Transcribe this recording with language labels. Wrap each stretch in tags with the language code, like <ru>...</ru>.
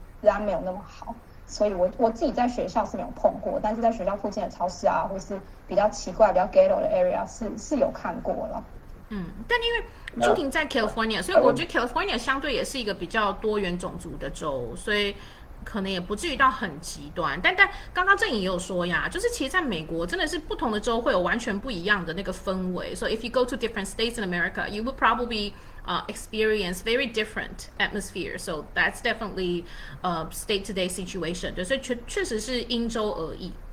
<zh>安没有那么好，所以我自己在学校是没有碰过，但是在学校附近的超市啊或是比较奇怪比较 ghetto 的 area 是有看过了。但因为朱婷在 California， 所以我觉得 California 相对也是一个比较多元种族的州，所以可能也不至于到很极端，但刚刚郑颖也有说呀，就是其实在美国真的是不同的州会有完全不一样的那个氛围。</zh> <en>So if you go to different states in America, you will probably experience very different atmosphere. So that's definitely state to day situation.</en> <zh>对，所以确实是因州而异。</zh>